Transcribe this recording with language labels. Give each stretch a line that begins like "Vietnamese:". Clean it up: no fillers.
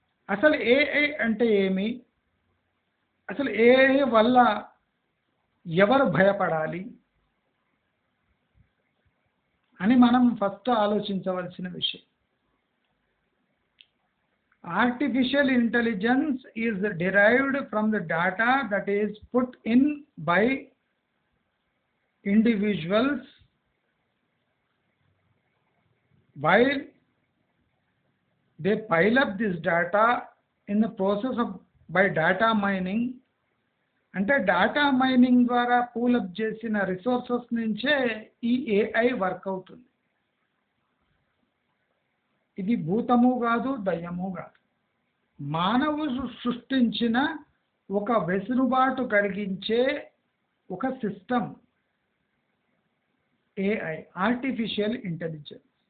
Telugu: అసలు ఏఐ అంటే ఏమి? అసలు ఏఐ వల్ల ఎవరు భయపడాలి అని మనం ఫస్ట్ ఆలోచించవలసిన విషయం.
English: Artificial intelligence is derived from the data that is put in by individuals while they pile up this data in the process of by data mining.
Telugu: అంటే డేటా మైనింగ్ ద్వారా పూలప్ చేసిన రిసోర్సెస్ నుంచే ఈ AI work అవుతుంది. ఇది భూతము కాదు, దయ్యము కాదు. మానవుడు సృష్టించిన ఒక వెసులుబాటు కలిగించే ఒక సిస్టమ్ ఏఐ, ఆర్టిఫిషియల్ ఇంటెలిజెన్స్.